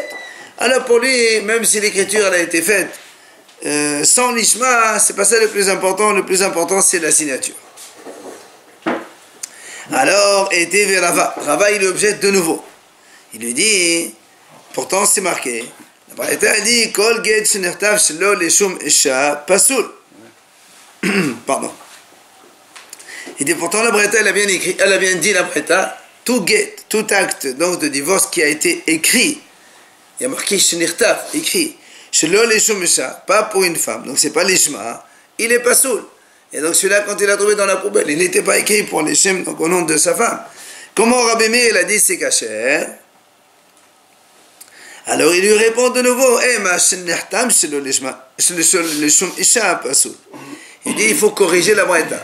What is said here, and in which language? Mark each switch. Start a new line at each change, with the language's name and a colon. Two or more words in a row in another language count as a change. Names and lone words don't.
French: Alors pour lui, même si l'écriture elle a été faite sans l'ishma, c'est pas ça le plus important c'est la signature. Alors, était vers Rava, il lui objecte de nouveau. Il lui dit, pourtant c'est marqué, la Braïta a dit,
Hebrew: כל גט שנכתב שלא לשם אשה פסול.
French: Pardon. Il dit, pourtant la Braïta, elle a bien écrit, elle a bien dit la Braïta, tout get, tout acte donc de divorce qui a été écrit, il y a marqué shenertav, écrit,
Hebrew: שלא לשם אשה,
French: pas pour une femme, donc c'est pas l'ishma, il est pasul. Et donc celui-là, quand il l'a trouvé dans la poubelle, il n'était pas écrit pour les shem, donc au nom de sa femme. Comment Rabbi Meir, il a dit c'est caché? Alors il lui répond de nouveau, il dit il faut corriger la braïta.